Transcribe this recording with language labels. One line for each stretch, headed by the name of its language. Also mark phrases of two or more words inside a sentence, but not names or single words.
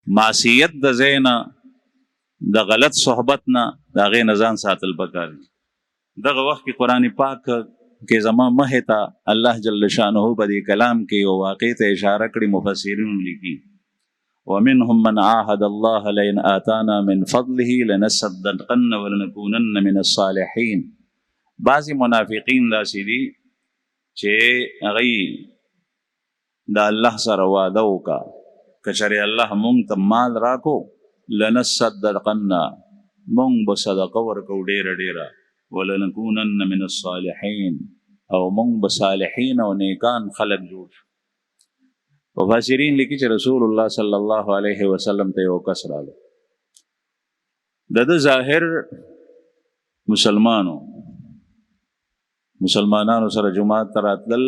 Pashto: معصیت د زینا د غلط صحبت نه د هغې نه ځان ساتل پکار دي. دغه وخت کې قرآن پاک کې زما مخې ته
Arabic: الله جل شانه
Pashto: په دې کلام کې یو واقع ته اشاره کړې، مفسرین لیکي
Arabic: ومنهم من عاهد الله لئن آتانا من فضله لنصدقن ولنكونن من الصالحين.
Pashto: بعضی منافقین داسې دي چې هغوی د الله سره واده وکړه که چېرې الله مونږ ته مال راکو لنصدقن مونږ به صدقه ورکو ډېره ډېره
Arabic: ولنكونن من الصالحين
Pashto: او مونږ به صالحین او نیکان خلق جوړ شو. مفسرین لیکي چې
Arabic: رسول الله صلی الله علیه وسلم
Pashto: ته یو کس راغی، د ده ظاهر مسلمانانو سره جماعت ته راتلل،